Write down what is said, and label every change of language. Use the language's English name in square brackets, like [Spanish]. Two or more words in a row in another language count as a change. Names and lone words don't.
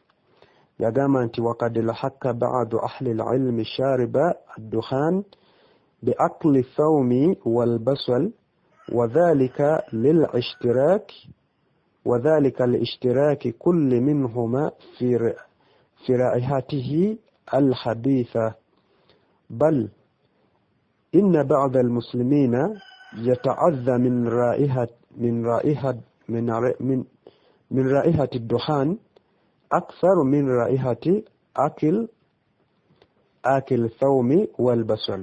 [Ganda] Yagamba nti [Arabic] وقد ألحق بعض أهل العلم شرب الدخان بأكل الثوم والبصل وذلك لاشتراك كل منهما في رائحته الخبيثة، بل إن بعض المسلمين يتعذى من رائحة الدخان أكثر من رائحة أكل الثوم والبصل.